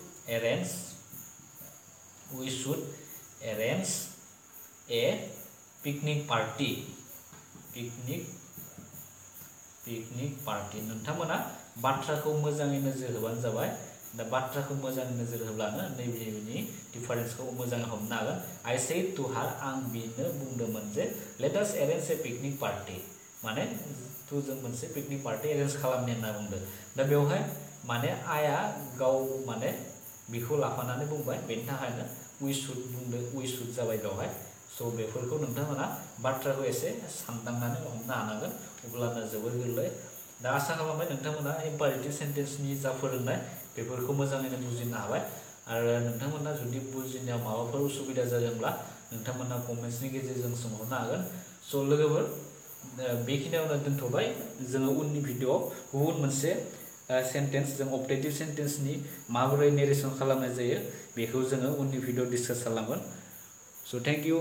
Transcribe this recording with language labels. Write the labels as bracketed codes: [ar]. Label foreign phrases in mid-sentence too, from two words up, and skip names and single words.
[en] arrange a picnic party [brx] नोंथांमोना बाथ्राखौ मोजाङै नोजोर होबानो जाबाय दा बाथ्राखौ मोजाङै नोजोर होब्लानो नैबेनि डिफारेन्सखौ मोजाङै हमनो हागोन [en] I said to her [brx] आं बिनो बुंदोंमोन जे let [en] us arrange a picnic party [brx] माने जों मोनसे [en] picnic party arrange [brx] खालामनो होनना बुंदों दा बेवहाय माने आया गाव माने बेखौ लाफानानै बुंबाय बेनि थाखायनो [en] we should [brx] जाबाय बेवहाय स' बेफोरखौ नोंथांमोना बाथ्राखौ एसे सानदांनानै हमनो हानांगोन अब्लानो जोबोर गोरलै दा आसा खालामबाय नोंथांमोना इम्पारेटिभ सेन्टेन्सनि जा फोरोंनाय बेफोरखौ मोजाङैनो बुजिनो हाबाय आरो नोंथांमोना जुदि बुजिनायाव माबाफोर उसुबिदा जादोंब्ला नोंथांमोना कमेन्ट्सनि गेजेरजों सोंहरनो हागोन स' लोगोफोर बेखिनियावनो दोनथ'बाय जोङो उननि भिडिअ'आव गुबुन मोनसे सेन्टेन्स जों अबजेक्टिभ सेन्टेन्सनि माबोरै नेरेसन खालामनाय जायो बेखौ जोङो उननि [en] video discuss [brx] खालामगोन स' [en] thank you